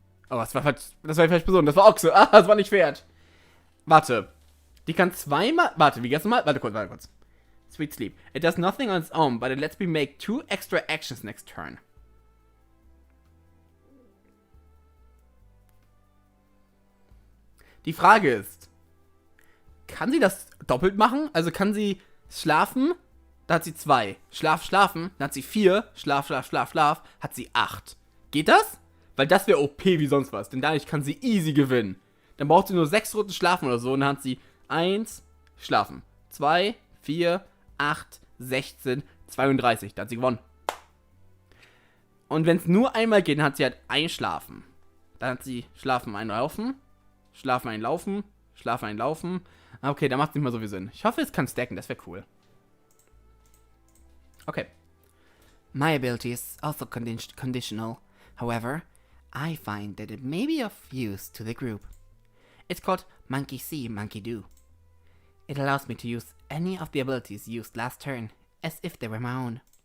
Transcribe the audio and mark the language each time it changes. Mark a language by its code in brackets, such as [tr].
[de] Oh, das war falsch Person. Das war Ochse. Das war nicht Pferd. Warte. Die kann zweimal... Warte, wie geht's nochmal? Warte kurz. Sweet Sleep. [en] It does nothing on its own, but it lets me make 2 extra actions next turn. [de] Die Frage ist, kann sie das doppelt machen? Also kann sie schlafen, da hat sie 2. Schlafen, dann hat sie 4. Schlaf, hat sie 8. Geht das? Weil das wäre OP wie sonst was, denn dadurch kann sie easy gewinnen. Dann braucht sie nur 6 Runden schlafen oder so und dann hat sie 1, schlafen, 2, 4, 8, 16, 32. Dann hat sie gewonnen. Und wenn es nur einmal geht, dann hat sie halt einschlafen. Dann hat sie schlafen, einlaufen, schlafen, einlaufen, schlafen, einlaufen. Okay, da macht es nicht mal so viel Sinn. Ich hoffe, es kann stacken, das wäre cool. Okay. [en] My ability is also conditional. However, I find that it may be of use to the group. It's called Monkey See, Monkey Do. It allows me to use any of the abilities used last turn, as if they were my own.